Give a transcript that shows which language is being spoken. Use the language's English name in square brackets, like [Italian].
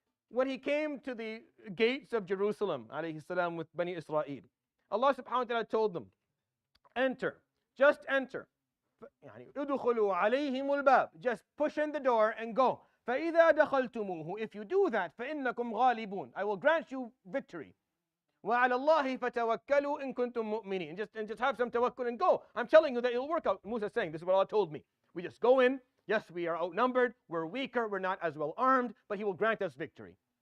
[English] When he came to the gates of Jerusalem, alayhi salam, with Bani Israel, Allah subhanahu wa ta'ala told them, enter, just enter. [Arabic] ادخلوا عليهم الباب, [English] just push in the door and go. [Arabic] فإذا دخلتموه, [English] if you do that, [Arabic] فإنكم غالبون, [English] I will grant you victory. [Arabic] وعلى الله فتوكلوا إن كنتم مؤمنين. [English] And just have some tawakkul and go. I'm telling you that it'll work out. Musa is saying, this is what Allah told me. We just go in. Yes, we are outnumbered. We're weaker. We're not as well armed. But He will grant us victory.